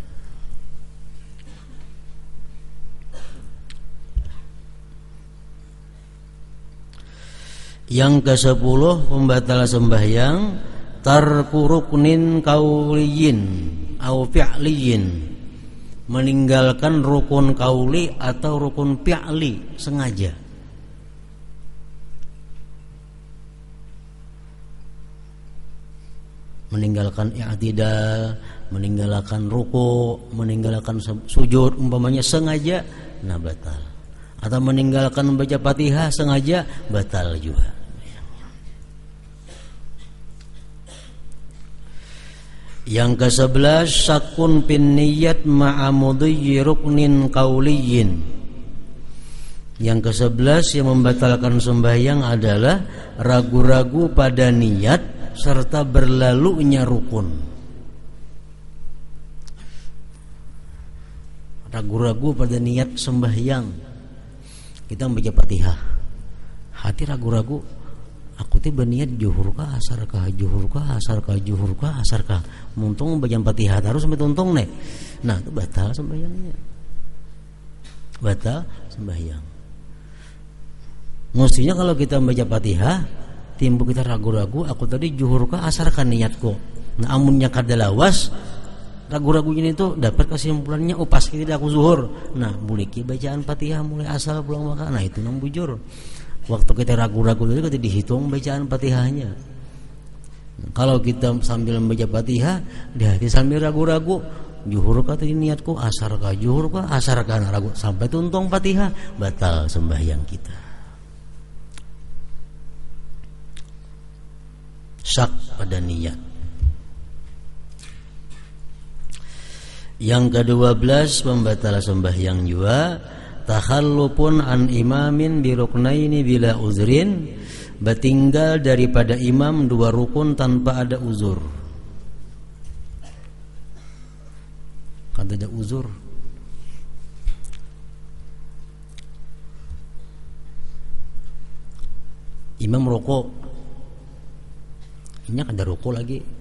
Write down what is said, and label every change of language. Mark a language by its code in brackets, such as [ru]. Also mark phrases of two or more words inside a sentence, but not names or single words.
[id] Yang ke-10 pembatal sembahyang, [ar] tarku ruknin kauliyin au fi'liyin, [id] meninggalkan rukun kauli atau rukun fi'li sengaja. Meninggalkan i'tidal, meninggalkan ruku, meninggalkan sujud umpamanya sengaja, nah batal. Atau meninggalkan membaca Fatihah sengaja, batal juga. Yang ke-11, [ar] syakun bin niyat ma'amudhi ruknin kauliyin. [id] Yang ke-11 yang membatalkan sembahyang adalah ragu-ragu pada niat serta berlalunya rukun. Ragu-ragu pada niat sembahyang. Kita membaca Fatihah, hati ragu-ragu, [bjn] aku teh berniat juhur kah asar kah, juhur kah asar kah, juhur kah asar kah. Muntung membaca Fatihah terus sampai tuntung nih. Nah, itu batal sembahyangnya. [id] Batal sembahyang. Mestinya kalau kita membaca Fatihah, timbul kita ragu-ragu, aku tadi juhur kah asar kah niatku. [bjn] Nah, amunnya kada lawas, ragu-ragunya itu dapat kesimpulannya, oh pas kita aku zuhur. Nah, boleh bacaan Fatihah mulai asal pulang maka, nah itu nang bujur. [id] Waktu kita ragu-ragu itu kita dihitung bacaan Fatihahnya. Kalau kita sambil membaca Fatihah, di hati sambil ragu-ragu, juhur kah tadi niatku, asar kah, juhur kah, asar kah, nah, ragu sampai tuntung Fatihah, batal sembahyang kita. Syak pada niat. Yang ke-12 pembatal sembahyang juga, [ar] takhallupun an imamin bi ruknaini bila uzrin, [id] bertinggal daripada imam 2 rukun tanpa ada uzur. [bjn] Kada ada uzur, imam rukuk, ini kada rukuk lagi.